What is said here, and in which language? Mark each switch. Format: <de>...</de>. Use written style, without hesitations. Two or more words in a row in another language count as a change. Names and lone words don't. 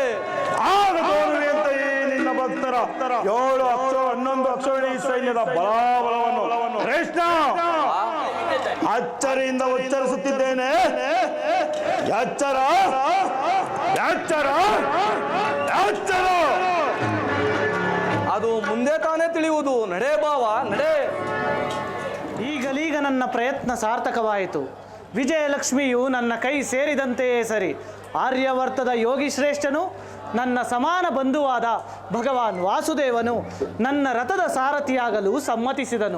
<kn>ಆಗ ತೋರುವೆ ಅಂತ ಈ ನಿನ್ನ ಭಕ್ತರ 7 ಅಕ್ಷರ 11 ಅಕ್ಷರಣಿ ಸೈನ್ಯದ ಬಲಾಬಲವನ್ನು ಕೃಷ್ಣ ಅಚ್ಚರಿಯಿಂದ ಉಚ್ಚರಿಸುತ್ತಿದ್ದೇನೆ. ಎಚ್ಚರ ಎಚ್ಚರ ಎಚ್ಚರ. ಅದು ಮುಂದೆ ತಾನೇ ತಿಳಿಯುವುದು. ನಡೆ ಬಾವ ನಡೆ. ಈಗಲೀಗ ನನ್ನ ಪ್ರಯತ್ನ ಸಾರ್ಥಕವಾಯಿತು. ವಿಜಯಲಕ್ಷ್ಮಿಯು ನನ್ನ ಕೈ ಸೇರಿದಂತೆಯೇ ಸರಿ. ಆರ್ಯವರ್ತದ ಯೋಗಿ ಶ್ರೇಷ್ಠನು, ನನ್ನ ಸಮಾನ ಬಂಧುವಾದ ಭಗವಾನ್ ವಾಸುದೇವನು ನನ್ನ ರಥದ ಸಾರಥಿಯಾಗಲು ಸಮ್ಮತಿಸಿದನು.</kn>